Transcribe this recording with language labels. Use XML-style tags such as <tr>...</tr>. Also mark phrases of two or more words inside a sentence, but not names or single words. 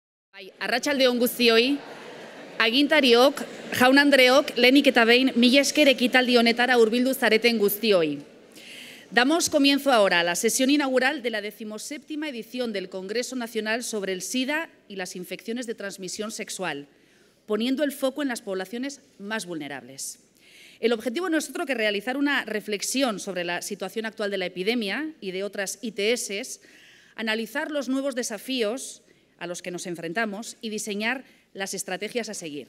<eu>Arratsalde on guztioi, agintariok, jaun-andreok, lehenik eta behin, mila esker ekitaldi honetara hurbildu zareten guztioi.</eu> <es>Damos comienzo ahora a la sesión inaugural de la 17ª edición del Congreso Nacional sobre el SIDA y las infecciones de transmisión sexual, poniendo el foco en las poblaciones más vulnerables. El objetivo no es otro que realizar una reflexión sobre la situación actual de la epidemia y de otras ITS, analizar los nuevos desafíos a los que nos enfrentamos y diseñar las estrategias a seguir.</es>